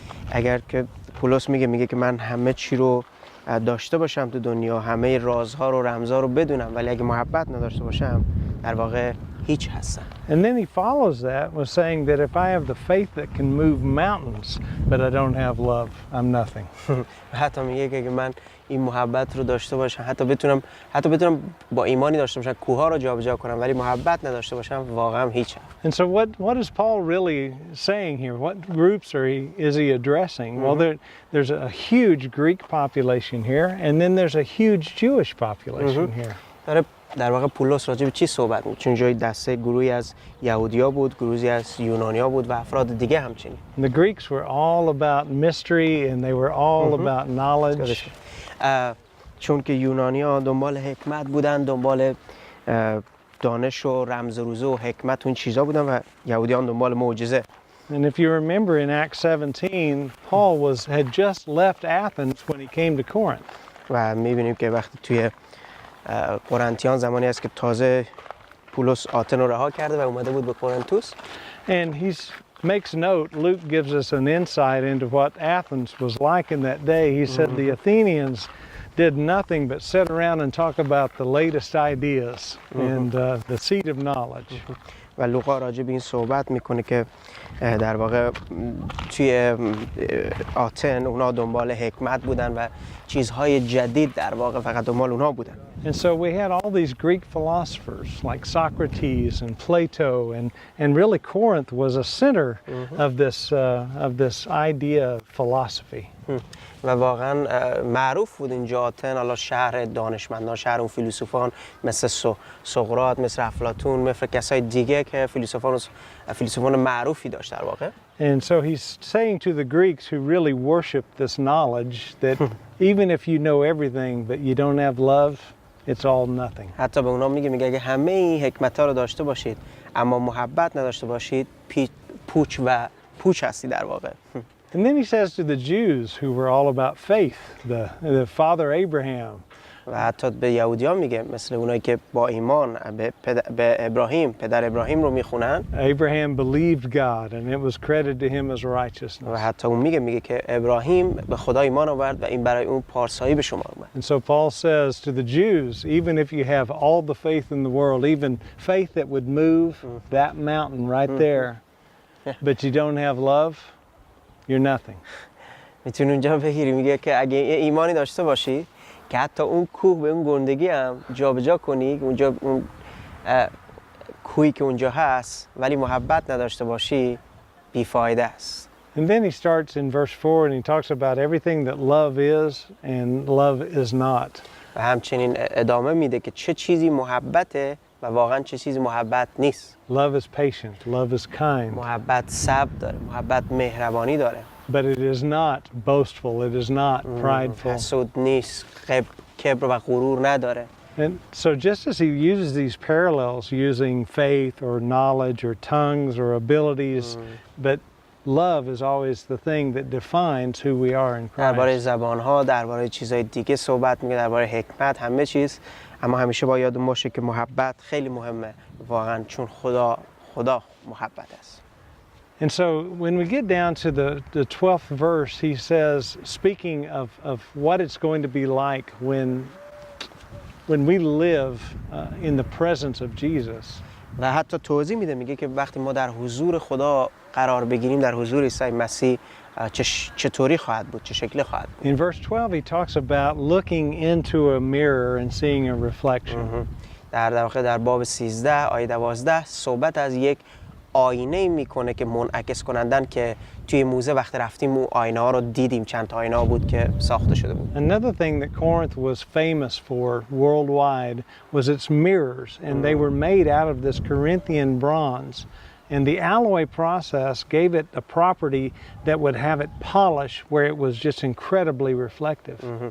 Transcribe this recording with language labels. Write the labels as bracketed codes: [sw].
[fa] اگر که پولس میگه که من همه چی رو داشته باشم تو دنیا همه رازها رو رمزها رو بدونم ولی اگه محبت نداشته باشم در واقع هیچ هستم. [en] And then he follows that with saying that if I have the faith that can move mountains but I don't have love, I'm nothing. [fa] حتی میگه که من این محبت رو داشته باشم حتی بتونم با ایمانی داشته باشم کوه‌ها رو جابجا کنم ولی محبت نداشته باشم واقعا هیچم. [en] And so what is Paul really saying here? What groups is he addressing? Well, there's a huge Greek population here and then there's a huge Jewish population here. [fa] در واقع پولس راجع به چی صحبت می‌کنه؟ چون جای دسته گروهی از یهودیا بود، گروهی از یونانیا بود و افراد دیگه همچنین. [en] The Greeks were all about mystery and they were all about knowledge. [fa] چون که یونانیا دنبال حکمت بودن، دنبال دانش و رمز روزه و حکمت اون چیزا بودن و یهودیان دنبال معجزه. [en] And if you remember in Acts 17, Paul had just left Athens when he came to Corinth. [fa] و می‌بینیم که وقتی توی قرنتیان زمانی است که تازه پولس آتن رو رها کرده و اومده بود به کورنتوس. [en] And he makes note, Luke gives us an insight into what Athens was like in that day. He said the Athenians did nothing but sit around and talk about the latest ideas and the seat of knowledge. [fa] و لوقا راجع به این صحبت میکنه که در واقع توی آتن اونا دنبال حکمت بودن و چیزهای جدید در واقع فقط دنبال اونها بودن. [en] And so we had all these Greek philosophers like Socrates and Plato and really Corinth was a center of this idea of philosophy. [fa] و واقعا معروف بود اینجا آتن حالا شهر دانشمندان شهر اون فیلسوفان مثل سقراط مثل افلاطون مثل کسای دیگه که فیلسوفان معروفی داشت در واقع. [en] And so he's saying to the Greeks who really worship this knowledge that even if you know everything but you don't have love, it's all nothing. [fa] حتی به اونا میگه اگه همه این حکمت‌ها رو داشته باشید اما محبت نداشته باشید پوچ هستی در واقع. [en] And then he says to the Jews who were all about faith, the father Abraham, [fa] و حتی به یهودیان میگه مثل اونایی که با ایمان به ابراهیم پدر ابراهیم رو میخونن. [en] Abraham believed God and it was credited to him as [fa] و [en] righteousness. [fa] حتی اون میگه که ابراهیم به خدا ایمان آورد و این برای اون پارسایی به شما اومد. [en] And so Paul says to the Jews, even if you have all the faith in the world, even faith that would move that mountain right there, but you don't have love, you're nothing. [fa] میتونی اونجا بگیری میگه که اگه ایمانی داشته باشی که حتی اون کوه به اون گندگی هم جابجا کنی، اونجا اون کوهی که اونجا هست ولی محبت نداشته باشی بیفایده است. [en] And then he starts in verse 4 and he talks about everything that love is and love is not. [fa] و همچنین ادامه میده که چه چیزی محبته و واقعا چه چیزی محبت نیست. [en] Love is patient, love is kind. [fa] محبت صبر داره، محبت مهربانی داره. [en] But it is not boastful, it is not prideful. [fa] حسود نیست، کبر و غرور نداره. [en] And so just as he uses these parallels using faith or knowledge or tongues or abilities, but love is always the thing that defines who we are in [fa] درباره [en] Christ. [fa] زبان‌ها، درباره چیزهای دیگه صحبت می‌کنه، درباره حکمت، همه چیز، اما همیشه باید یادمون باشه که محبت خیلی مهمه واقعا، چون خدا محبت است. [en] And so when we get down to the 12th verse, he says, speaking of what it's going to be like when we live in the presence of Jesus. [fa] و حتی توضیح میده، میگه که وقتی ما در حضور خدا قرار بگیریم، در حضور عیسی مسیح، چطوری خواهد بود، چه شکلی خواهد بود. [en] In verse 12 he talks about looking into a mirror and seeing a reflection. [fa] در واقع در باب 13 آیه 12 صحبت از یک آینه میکنه که منعکس کنندن که توی موزه وقتی رفتیم اون آینه ها رو دیدیم، چند تا آینه ها بود که ساخته شده بود. [en] Another thing that Corinth was famous for worldwide was its mirrors, and they were made out of this Corinthian bronze. And the alloy process gave it a property that would have it polish where it was just incredibly reflective.